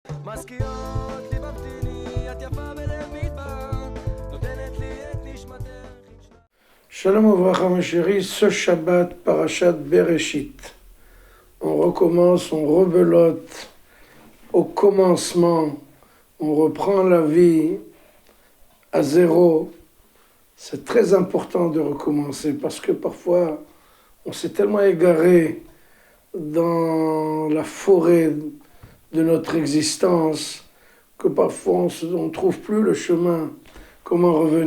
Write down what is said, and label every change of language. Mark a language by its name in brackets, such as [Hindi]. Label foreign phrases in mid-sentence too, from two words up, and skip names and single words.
[Hebrew] מזכירות לי במתיני, את יפה בלב מדבר, נותנת לי את נשמתך. שלום וברכה [French] mes chéris, ce Shabbat, Parashat Bereshit. On recommence, on rebelote au commencement, on reprend la vie à zéro. C'est très important de recommencer parce que parfois on s'est tellement égaré dans la forêt de notre existence que parfois on ne trouve plus le chemin, comment revenir.